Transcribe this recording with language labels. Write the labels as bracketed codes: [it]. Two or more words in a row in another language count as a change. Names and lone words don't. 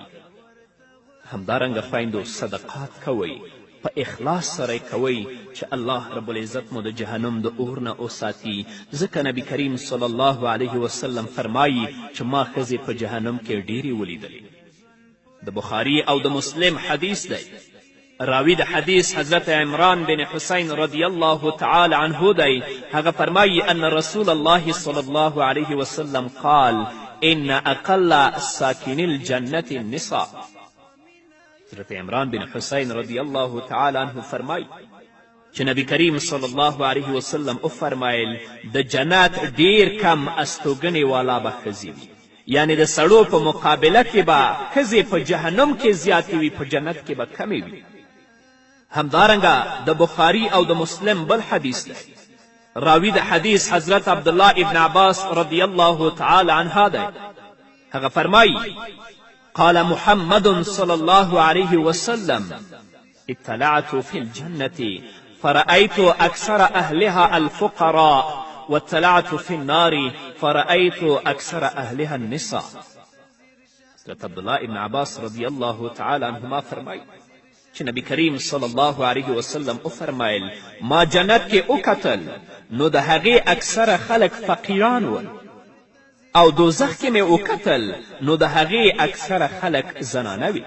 [ps] همدارنګه خویندو صدقات کوئ په اخلاص سره کوئ چې الله رب العزت مو د جهنم د اور نه وساتي ځکه نبی کریم [ar] صلی الله علیه وسلم [ps] فرمایي چې ما ښځې په جهنم کې ډیرې ولیدلې. د بخاري او د مسلم حدیث دی. راوی د حدیث حضرت عمران بن حسین [ar] رضی الله تعالی عنه [ps] دی. هغه فرمایي [ar] ان رسول الله صلی الله علیه وسلم قال ان اقل ساکن الجنة النساء. [ps] حضرت عمران بن حسین [ar] رضی الله تعالی عنه [ps] فرمایي چې نبی کریم [ar] صلی الله علیه وسلم [ps] وفرمایل د جنت ډیر کم استوګنې والا به ښځې وي یعنې د سړو په مقابله کې به ښځې په جهنم کې زیاتې وي په جنت کې به کمې وي. همدارنګه د بخاري او د مسلم بل حدیث دی. راوی د حدیث حضرت عبدالله ابن عباس [ar] رضی الله تعالی عنه [ps] دی. هغه فرمایي [ar] قال محمد صلى الله عليه وسلم اطلعت في الجنة فرأيت أكثر أهلها الفقراء واطلعت في النار فرأيت أكثر أهلها النساء. [ps] حضرت عبدالله ابن عباس [ar] رضی الله تعالی عنهما [ps] فرمایي چې نبی کریم [ar] صلی الله علیه وسلم [ps] وفرمایل ما جنت کې وکتل نو د هغې اکثره خلک فقیران ول او دوزخ کې مې وکتل نو د هغې اکثره خلک زنانه وي.